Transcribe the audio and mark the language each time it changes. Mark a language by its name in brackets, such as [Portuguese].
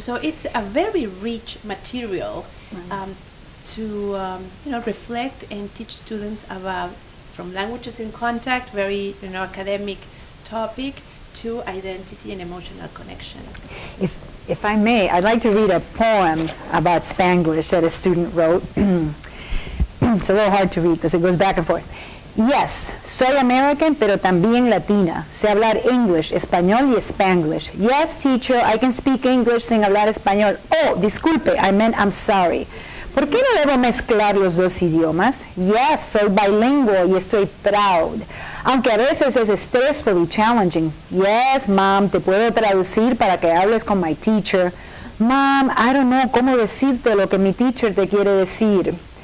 [English] So it's a very rich material to reflect and teach students about, from languages in contact, very academic topic, to identity and emotional connection. If I may, I'd like to read a poem about Spanglish that a student wrote. It's a little hard to read because it goes back and forth. [Spanish] Yes, soy American, pero también Latina. Sé hablar English, español y Spanglish. [English] Yes, teacher, I can speak English [Spanish] sin hablar español. [English] Oh, disculpe, I meant I'm sorry. [Spanish] ¿Por qué no debo mezclar los dos idiomas? Yes, soy bilingüe y estoy proud. Aunque a veces es stressful y challenging. [English] Yes, mom, [Spanish] te puedo traducir para que hables con [English] my teacher. Mom, I don't know [Spanish] cómo decirte lo que mi teacher te quiere decir.